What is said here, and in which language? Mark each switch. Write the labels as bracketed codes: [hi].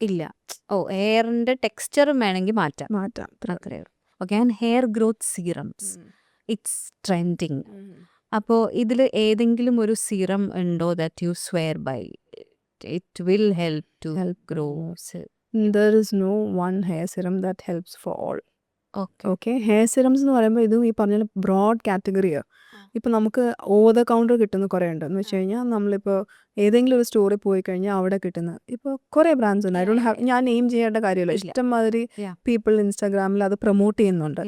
[ml] ഇല്ല. ഹെയറിന്റെ ടെക്സ്ചറും വേണമെങ്കിൽ മാറ്റാം. അത്രേ ഉള്ളൂ. Okay. [en] And hair growth serums, it's trending. [ml] അപ്പോൾ ഇതിൽ ഏതെങ്കിലും ഒരു സീറം ഉണ്ടോ [en] That you swear by it will help to grow? There is no one hair serum that helps for all. Okay. [ml] Okay, hair serums എന്ന് പറയുമ്പോൾ ഇതും ഈ പറഞ്ഞ ബ്രോഡ് കാറ്റഗറിയാണ്. ഇപ്പം നമുക്ക് ഓവർ ദ കൗണ്ടർ കിട്ടുന്ന കുറേ ഉണ്ട്. എന്ന് വെച്ച് കഴിഞ്ഞാൽ നമ്മളിപ്പോൾ ഏതെങ്കിലും ഒരു സ്റ്റോറിൽ പോയി കഴിഞ്ഞാൽ അവിടെ കിട്ടുന്ന ഇപ്പോൾ കുറേ ബ്രാൻഡ്സ് ഉണ്ട്. [en] I don't have, [ml] ഞാൻ നെയിം ചെയ്യേണ്ട കാര്യമില്ല. ഇല്ല. ഇഷ്ടംമാതിരി [en] Yeah. [ml] പീപ്പിൾ ഇൻസ്റ്റാഗ്രാമിൽ അത് പ്രൊമോട്ട് ചെയ്യുന്നുണ്ട്.